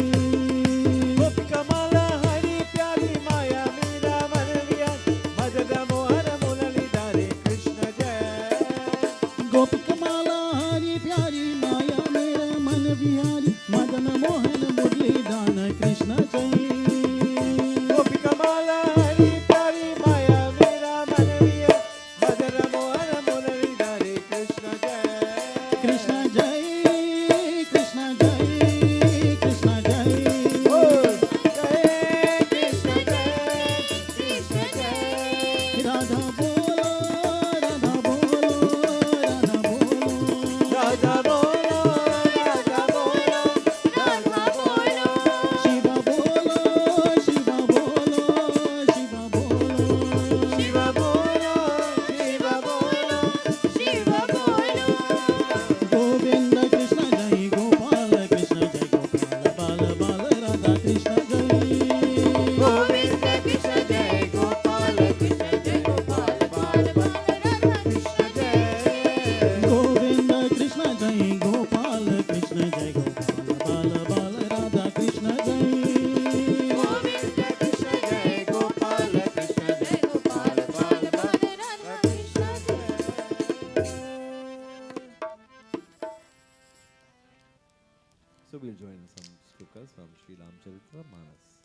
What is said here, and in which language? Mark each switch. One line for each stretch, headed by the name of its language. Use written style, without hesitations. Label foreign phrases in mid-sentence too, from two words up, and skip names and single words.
Hindi: गोपिका माला हरी प्यारी माया मेरा मन विहार मदन मोहन मुरलीधरे कृष्ण जय गोपिका माला हरी प्यारी माया मेरा मन विहारी मदन मोहन मुरली दान कृष्ण जय गोपिका माला हरी प्यारी माया मेरा मन विहार मदन मोहन मुरलीधरे कृष्ण जय कृष्ण जय कृष्ण जय कृष्ण जय जय कृष्ण जय कृष्ण जय राधा बोलो राधा बोलो राधा बोलो राधा बोलो राधा बोलो राधा बोलो शिवा बोलो शिवा बोलो शिवा बोलो शिवा बोलो शिवा बोलो शिवा बोलो गोविंद कृष्ण जय गोपाल कृष्ण जय गोपाल बाल बाल राधा कृष्ण जय गोविंद कृष्ण जय गोपाल कृष्ण जय गोपाल बाल बाल राधा कृष्ण जय गोविंद कृष्ण जय गोपाल कृष्ण जय गोपाल बाल बाल राधा कृष्ण जय गोविंद कृष्ण जय गोपाल कृष्ण जय गोपाल बाल बाल राधा कृष्ण जय
English: So we'll join some slokas from Sri Ramcharitmanas.